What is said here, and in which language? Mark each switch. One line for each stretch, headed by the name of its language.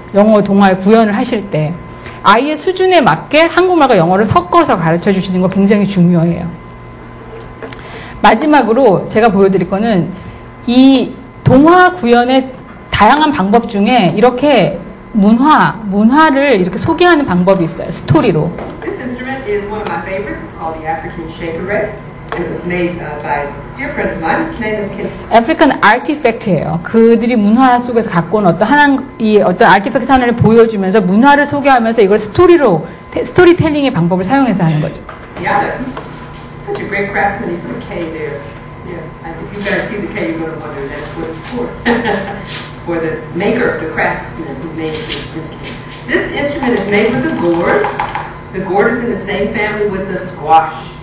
Korean: 영어 동화의 구현을 하실 때. 아이의 수준에 맞게 한국말과 영어를 섞어서 가르쳐 주시는 거 굉장히 중요해요. 마지막으로 제가 보여드릴 거는 이 동화 구현의 다양한 방법 중에 이렇게 문화를 이렇게 소개하는 방법이 있어요. 스토리로.
English: This instrument is one of my favorites. It's called the African shakerette. It was made by a dear friend of mine. His name is Ken.
Korean: African artifact예요. 그들이 문화 속에서 갖고 온 어떤 아티팩트 하나를 보여주면서 문화를 소개하면서 이걸 스토리텔링의 방법을 사용해서 하는 거죠.
English: Yeah, such a great craftsman. He put a K there. Yeah, if you guys see the K, you're going to wonder that's what it's for. It's for the maker, the craftsman who made this instrument. This instrument is made with a gourd. The gourd is in the same family with the squash.